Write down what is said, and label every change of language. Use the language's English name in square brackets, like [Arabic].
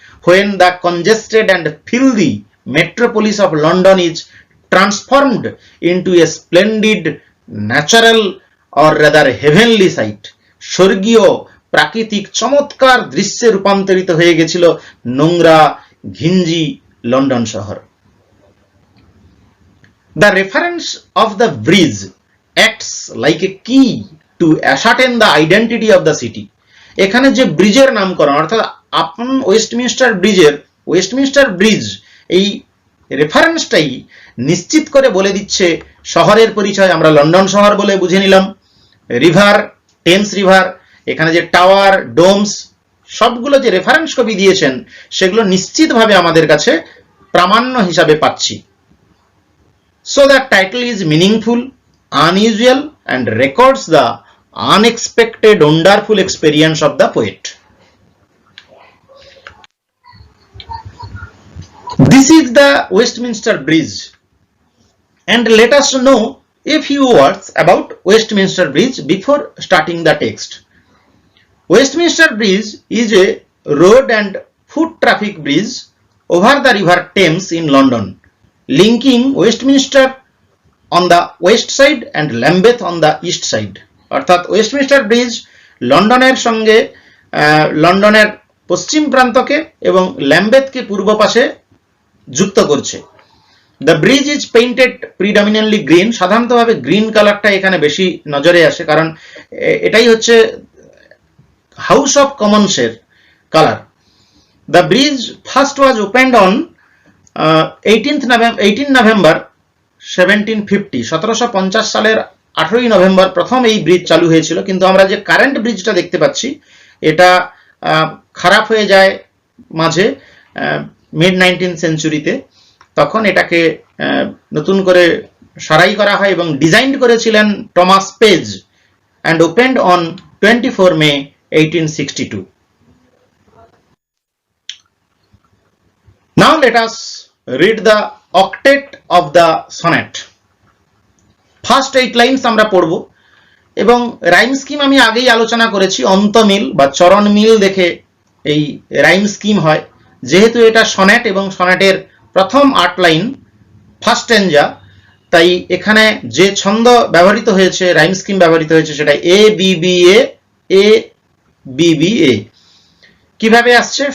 [English] When the congested and filthy metropolis of London is transformed into a splendid natural or rather heavenly sight. [Bangla] স্বর্গীয় প্রাকৃতিক চমৎকার দৃশ্যে রূপান্তরিত হয়ে গেছিল নোংরা ঘিঞ্জি লন্ডন শহর। [English] The reference of the bridge acts like a key to ascertain the identity of the city. [Bangla] এখানে যে ব্রিজের নামকরণ, অর্থাৎ আপন ওয়েস্টমিনস্টার ব্রিজ, এই রেফারেন্সটাই নিশ্চিত করে বলে দিচ্ছে শহরের পরিচয়। আমরা লন্ডন শহর বলে বুঝে নিলাম। রিভার, টেমস রিভার, এখানে যে টাওয়ার, ডোমস, সবগুলো যে রেফারেন্স কবি দিয়েছেন সেগুলো নিশ্চিতভাবে আমাদের কাছে প্রামাণ্য হিসাবে পাচ্ছি। [English] So the title is meaningful, unusual and records the unexpected wonderful experience of the poet. This is the Westminster Bridge, and let us know a few words about Westminster Bridge before starting the text. Westminster Bridge is a road and foot traffic bridge over the river Thames in London, linking Westminster on the west side and Lambeth on the east side. [Bangla] অর্থাৎ Westminster bridge লন্ডনের সঙ্গে লন্ডনের পশ্চিম প্রান্তকে এবং ল্যাম্বেথকে পূর্ব পাশে যুক্ত করছে। [English] The bridge is painted predominantly green. [Bangla] সাধারণতভাবে green কালারটা এখানে বেশি নজরে আসে, কারণ এটাই হচ্ছে house of কমন্সের colour. [English] The bridge first was opened on 18 November 1750। [Bangla] 1750 সালের 18 নভেম্বর প্রথম এই ব্রিজ চালু হয়েছিল। কিন্তু আমরা যে কারেন্ট ব্রিজটা দেখতে পাচ্ছি এটা খারাপ হয়ে যায় মাঝে মিড 19th সেঞ্চুরিতে। তখন এটাকে নতুন করে সারাই করা হয় এবং ডিজাইন করেছিলেন Thomas page, [English] and opened on 24 May 1862. Now let us read the octet of the sonnet. First 8 lines [Bangla] আমরা পড়ব। এবং রাইম স্কিম আমি আগেই আলোচনা করেছি, অন্তমিল বা চরণ মিল দেখে এই রাইম স্কিম হয়। যেহেতু এটা সনেট এবং সনেটের প্রথম 8 লাইন ফার্স্ট স্ট্যাঞ্জা, তাই এখানে যে ছন্দ ব্যবহৃত হয়েছে, রাইম স্কিম ব্যবহৃত হয়েছে, সেটা A B B A, A B B A. কিভাবে আসছে?